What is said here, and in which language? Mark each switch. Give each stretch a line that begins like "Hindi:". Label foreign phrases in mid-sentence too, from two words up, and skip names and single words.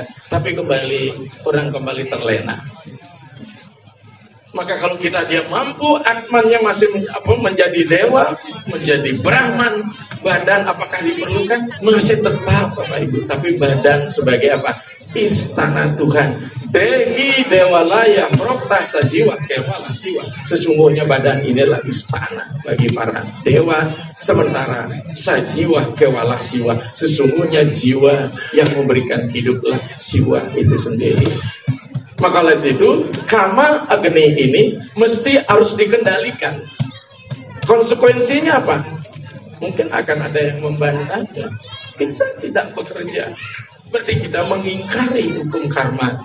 Indonesian: Tapi orang kembali terlena. Maka kalau dia mampu, atmannya masih menjadi dewa, menjadi Brahman, badan apakah diperlukan? Masih tetap Bapak Ibu. Tapi badan sebagai apa? Istana Tuhan.
Sanskrit: Dehi dewalaya prokta sajiwa kewala siwa.
Indonesian: Sesungguhnya badan inilah istana bagi para dewa. Sementara
Sanskrit: sajiwa kewala siwa,
Indonesian: sesungguhnya jiwa yang memberikan hiduplah siwa itu sendiri. Maka oleh situ,
Sanskrit: kama agni
Indonesian: ini mesti harus dikendalikan. Konsekuensinya apa? Mungkin akan ada yang membantah. Kita tidak bekerja, berarti kita mengingkari hukum karma.